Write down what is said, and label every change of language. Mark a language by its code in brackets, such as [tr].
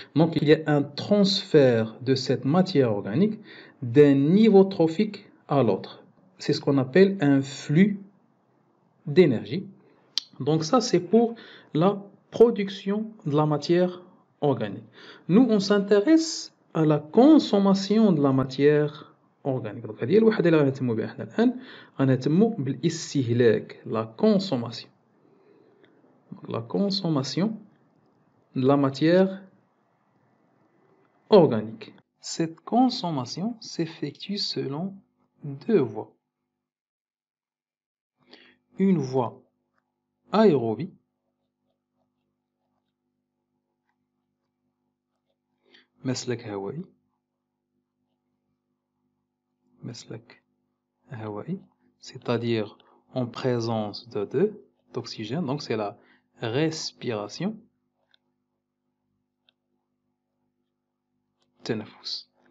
[fr] Donc il y a un transfert de cette matière organique d'un niveau trophique à l'autre. C'est ce qu'on appelle un flux d'énergie. Donc ça, c'est pour la production de la matière organique. Nous, on s'intéresse à la consommation de la matière organique. [ar] Donc هذه الوحدة اللي غنهتموا بها احنا الآن، غنهتموا بالاستهلاك، [fr] la consommation. La consommation de la matière organique. Cette consommation s'effectue selon deux voies. Une voie aérobie, [ar] مسلك هوائي، مسلك هوائي, [fr] c'est-à-dire en présence d'oxygène, donc c'est la respiration, [ar] تنفس.